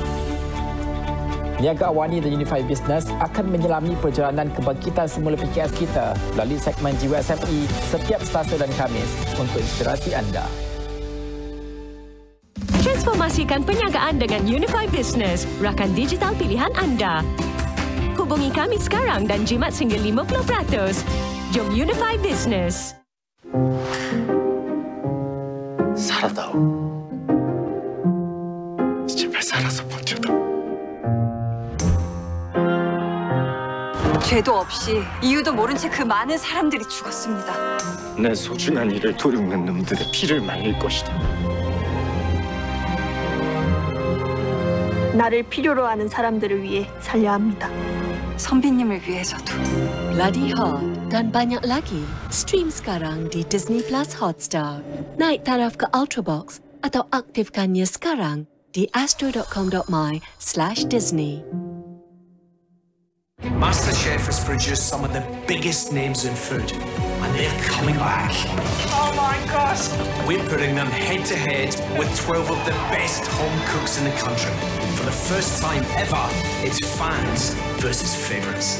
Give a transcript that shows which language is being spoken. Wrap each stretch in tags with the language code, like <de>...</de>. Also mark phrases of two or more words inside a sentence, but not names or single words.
<ms>Niaga Awani dan Unified Business akan menyelami perjalanan kebangkitan semula PKS kita melalui segmen Jiwa SME setiap Selasa dan Khamis untuk inspirasi anda. Transformasikan perniagaan dengan Unified Business, rakan digital pilihan anda. Hubungi kami sekarang dan jimat sehingga 50%. Jom Unified Business.</ms> <ko>살았다오. 제발 살아서 버텨다. 죄도 없이 이유도 모른 채 그 많은 사람들이 죽었습니다. 내 소중한 일을 도륙는 놈들의 피를 말릴 것이다. 나를 필요로 하는 사람들을 위해 살려야 합니다. 선비님을 위해서도.</ko> <ms>Bloody Hot dan banyak lagi stream sekarang di Disney Plus Hotstar. Naik taraf ke Ultrabox atau aktifkannya sekarang di astro.com.my/Disney.</ms> <en>MasterChef has produced some of the biggest names in food, and they're coming back. Oh my gosh! We're putting them head to head with 12 of the best home cooks in the country. For the first time ever, it's fans versus favourites.</en>